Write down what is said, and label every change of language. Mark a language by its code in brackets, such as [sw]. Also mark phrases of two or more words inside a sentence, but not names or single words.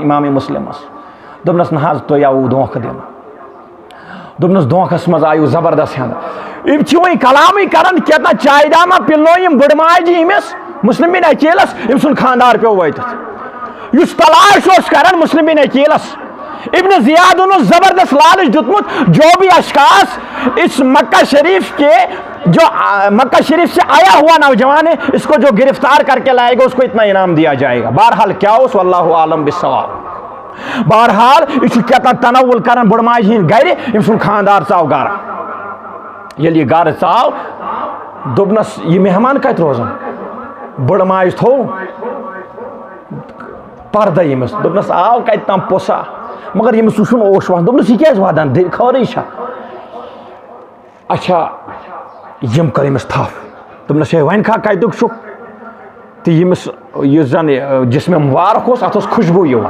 [ks] امام مسلمس دوٚپنس نہ حظ تۄہہِ آوُ دھوکہٕ دِنہٕ دوٚپنس دھوکس منٛز آیِو زبردست ہٮ۪نہٕ یِم چھِ وۄنۍ کلامٕے کران کیٛاہ چایہِ داما پِلنو یِم بٔڑ ماجہِ ییٚمِس مسلم بن عقیلس أمۍ سُنٛد خانٛدار پیوٚو وٲتِتھ یُس تلاش اوس کران مسلم بن عقیلس ابن زیاد اوس زبردست لالچ دیُتمُت [ur] جو بھی اشخاص اس مکہ شریف کے جو مکہ شریف سے آیا ہوا نوجوان ہے اس کو جو گرفتار کر کے لائے گا اس کو اتنا انعام دیا جائے گا بہرحال کیا اوس [ar] واللہ عالم بالصواب [ks] بہرحال یہ چھُ کیٛاہ تام تنوُل کران بٔڑ ماجہِ ہِنٛدۍ گرِ أمۍ سُنٛد خانٛدار ژاو گرٕ ییٚلہِ یہِ گرٕ ژاو دوٚپنس یہِ مہمان کتہِ روزان بٔڑ ماجہِ تھوٚو پردے ییٚمِس دوٚپنس آو کتہِ تام پوٚسا مگر ییٚمِس وٕچھُن اوش وسان دوٚپنس یہِ کیٛازِ ودان خٲرٕے چھا اچھا یِم کٔر أمِس تھپھ دوٚپنس ہے وۄنۍ کھا کتیُک چھُکھ تہٕ ییٚمِس یُس زن جسمِ مبارک اوس اتھ ٲس خوشبوٗ